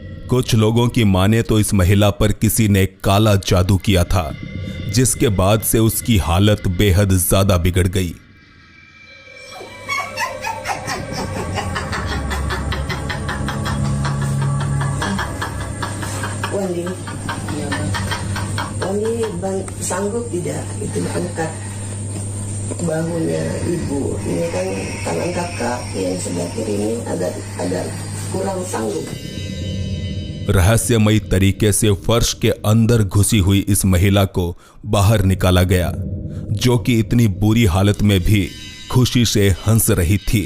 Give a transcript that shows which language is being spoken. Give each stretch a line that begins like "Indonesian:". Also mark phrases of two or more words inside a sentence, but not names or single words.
Hindi: कुछ लोगों की माने तो इस महिला पर किसी ने काला जादू किया था, जिसके बाद से उसकी हालत बेहद ज्यादा बिगड़ गई।
Indonesian: Wali sanggup tidak itu angkat bahunya ibu. Ini kan tangan kakak yang sebelah kiri ini ada kurang sanggup.
Hindi: रहस्यमयी तरीके से फर्श के अंदर घुसी हुई इस महिला को बाहर निकाला गया, जो कि इतनी बुरी हालत में भी खुशी से हंस रही थी।